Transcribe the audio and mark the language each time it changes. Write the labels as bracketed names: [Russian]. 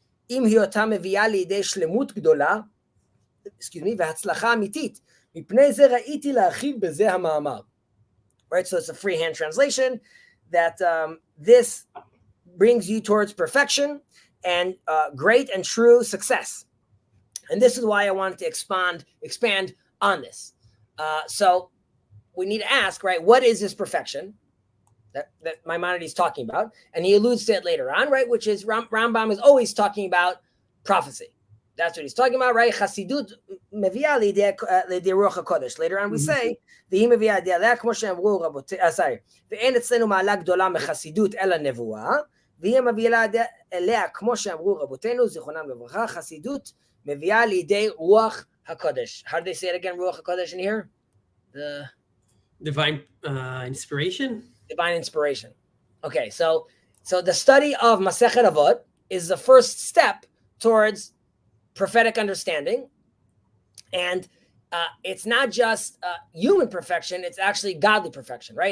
[Hebrew] אם היותה מביאה לידי שלמות גדולה, והצלחה אמיתית, מפני זה ראיתי להרחיב בזה המאמר. [English] Right, so it's a freehand translation that this brings you towards perfection and great and true success. And this is why I wanted to expand on this. So we need to ask, right, what is this perfection that Maimonides is talking about? And he alludes to it later on, right, which is Rambam is always talking about prophecy. That's what he's talking about, right? [Hebrew] Chasidut meviah lidei ruach hakodesh. [English] Later on we say, [Hebrew] v'hi meviah lidei כמו שאמרו רבותינו, ואין אצלנו מעלה גדולה מחסידות אלא נבואה. והיא מביאה אליה, כמו שאמרו רבותינו, זיכרונם לברכה, חסידות מביאה לידי רוח הקודש. [English] How do they say it again, רוח הקודש in here? The divine inspiration? Divine inspiration. Okay, so the study of Masechet Avot is the first step towards prophetic understanding. And it's not just human perfection, it's actually godly perfection, right?